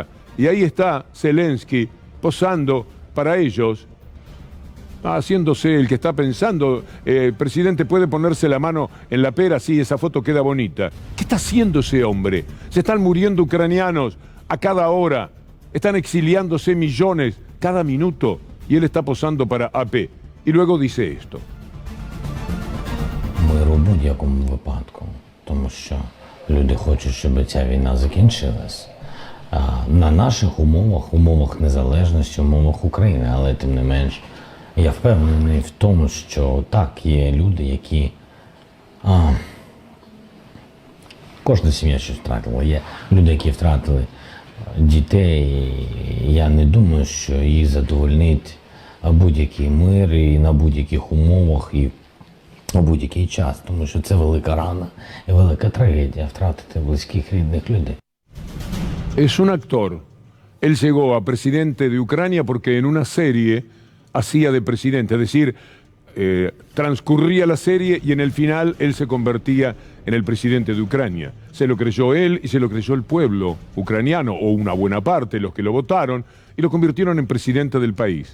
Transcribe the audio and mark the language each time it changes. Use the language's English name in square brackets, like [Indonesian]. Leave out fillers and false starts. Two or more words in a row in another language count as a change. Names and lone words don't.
[Spanish] Y ahí está Zelensky posando para ellos, haciéndose el que está pensando, presidente, ¿puede ponerse la mano en la pera? Sí, esa foto queda bonita. ¿Qué está haciendo ese hombre? Se están muriendo ucranianos a cada hora. Están exiliándose millones cada minuto. Y él está posando para AP. Y luego dice esto. [Ukrainian] Миру в будь-якому випадку, тому що люди хочуть, щоб ця війна закінчилась. На наших умовах незалежності, умовах України, але тим не менш, я впевнений в тому, що так, є люди, які... Кожна сім'я щось втратила. Є люди, які втратили дітей, я не думаю, що їх задовольнить будь-який мир і на будь-яких умовах і у будь-який час, тому що це велика рана і велика трагедія втратити близьких рідних людей. [Spanish] Es un actor. Él llegó a presidente de Ucrania porque en una serie hacía de presidente, es decir, transcurría la serie y en el final él se convertía en el presidente de Ucrania. Se lo creyó él y se lo creyó el pueblo ucraniano, o una buena parte, los que lo votaron, y lo convirtieron en presidente del país.